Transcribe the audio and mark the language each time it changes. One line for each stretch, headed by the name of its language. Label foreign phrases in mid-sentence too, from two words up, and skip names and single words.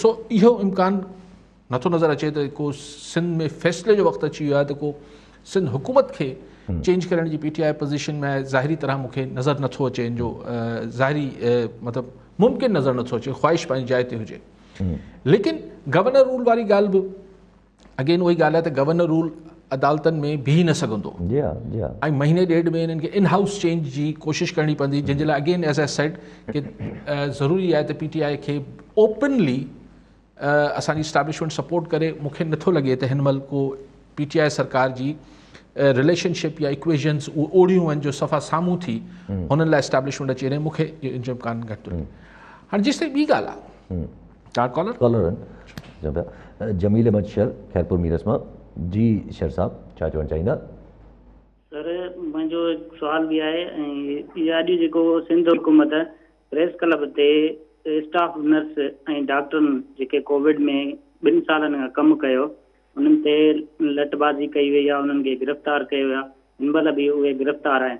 Sindhi: सो इहो इम्कान नथो नज़र अचे त को सिंध में फ़ैसिले जो वक़्तु अची वियो आहे त को सिंध हुकूमत खे चेंज करण जी PTI पोज़ीशन में ज़ाहिरी तरह मूंखे नज़र नथो अचे, इन जो ज़ाहिरी मतिलबु मुमकिन नज़र नथो अचे, ख़्वाहिश पंहिंजी जाइ ते हुजे। लेकिन
English: governor rule
Sindhi: वारी ॻाल्हि बि अगेन उहा ई ॻाल्हि आहे त
English: governor rule
Sindhi: अदालतनि में बीह न सघंदो ऐं महीने ॾेढ में इन्हनि खे
English: in house change
Sindhi: जी कोशिशि करणी पवंदी, जंहिंजे लाइ
English: again as I said
Sindhi: कि ज़रूरी आहे त PTI खे ओपनली असांजी इस्टेब्लिशमेंट सपोर्ट करे। मूंखे नथो लॻे त हिन महिल को PTI सरकार जी रिलेशनशिप या इक्वेशन्स उहे ओड़ियूं आहिनि जो सफ़ा साम्हूं थी हुननि लाइ इस्टेब्लिशमेंट अची वञे, मूंखे इन जो इम्कान घटि थो लॻे। हाणे जेसि ताईं ॿी ॻाल्हि आहे चार कॉलर जमील अहमद शर खैरपुर मीरस मां। जी शर साहब छा चवणु चाहींदा? सर मुंहिंजो हिकु सुवाल बि आहे ऐं इहा अॼु जेको सिंध हुकूमत
English: press club
Sindhi: ते
English: staff nurse
Sindhi: ऐं डॉक्टरनि जेके कोविड में 2 सालनि खां कमु कयो उन्हनि ते लटबाज़ी कई वई आहे, उन्हनि खे गिरफ़्तार कयो वियो आहे, हिन महिल बि उहे गिरफ़्तार आहिनि।